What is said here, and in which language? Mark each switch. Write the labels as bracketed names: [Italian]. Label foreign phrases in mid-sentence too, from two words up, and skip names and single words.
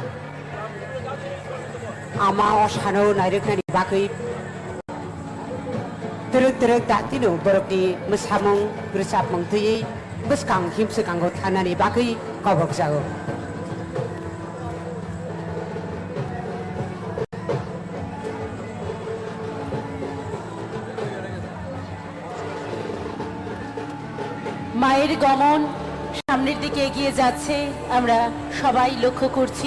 [Kok Borok] ama osano nairuknani bagui teruk teruk dakti no borokni musamung rusapmung tui bus kang himsukango thangnani bagui kobok jago [Bangla] মায়ের গমন সামনের দিকে এগিয়ে যাচ্ছে, আমরা সবাই লক্ষ্য করছি।